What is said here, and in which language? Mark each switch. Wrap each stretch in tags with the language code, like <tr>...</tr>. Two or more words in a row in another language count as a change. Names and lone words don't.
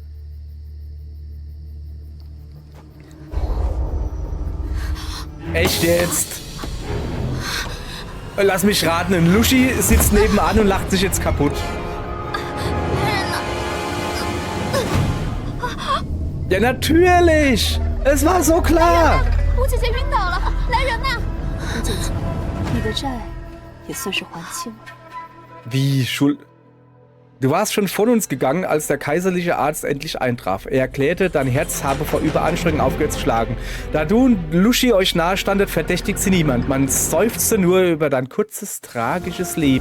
<de>Echt jetzt? Lass mich raten, ein Lushi sitzt nebenan und lacht sich jetzt kaputt. Ja, natürlich! Es war so klar!</de> <zh>吴姐姐晕倒了，来人呐！吴姐姐，你的债也算是还清了。</zh> <de>Wie, Schuld? Du warst schon von uns gegangen, als der kaiserliche Arzt endlich eintraf. Er erklärte, dein Herz habe vor Überanstrengung aufgehört zu schlagen. Da du und Lushi euch nahe standet, verdächtigt sie niemand. Man seufzte nur über dein kurzes, tragisches Leben.</de>